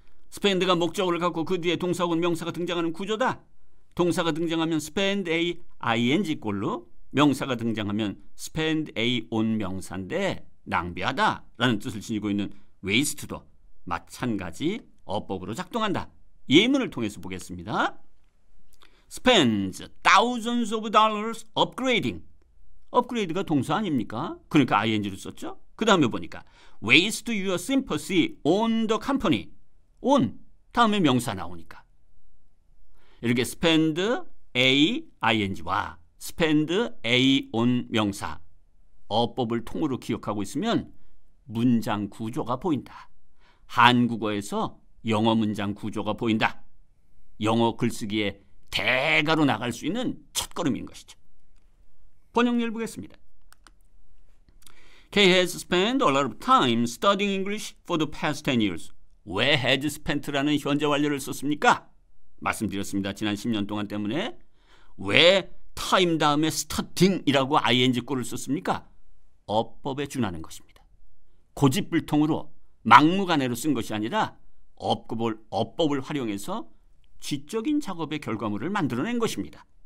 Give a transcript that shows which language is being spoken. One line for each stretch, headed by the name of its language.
Korean: spend가 목적어를 갖고 그 뒤에 동사 혹은 명사가 등장하는 구조다. 동사가 등장하면 spend a ing 꼴로, 명사가 등장하면 spend a on 명사인데 낭비하다 라는 뜻을 지니고 있는 waste도 마찬가지 어법으로 작동한다. 예문을 통해서 보겠습니다.
English: spends thousands of dollars upgrading.
Korean: upgrade가 동사 아닙니까? 그러니까 ing로 썼죠. 그 다음에 보니까 waste your sympathy on the company. on 다음에 명사 나오니까 이렇게 spend a ing 와 spend a on 명사 어법을 통으로 기억하고 있으면 문장 구조가 보인다. 한국어에서 영어 문장 구조가 보인다. 영어 글쓰기에 대가로 나갈 수 있는 첫걸음인 것이죠. 번역례를 보겠습니다.
English: Kay has spent a lot of time studying English for the past 10 years.
Korean: 왜 has spent라는 현재 완료를 썼습니까? 말씀드렸습니다. 지난 10년 동안 때문에. 왜 time 다음에 studying이라고 ing꼴을 썼습니까? 어법에 준하는 것입니다. 고집불통으로 막무가내로 쓴 것이 아니라 어법을 활용해서 지적인 작업의 결과물을 만들어낸 것입니다.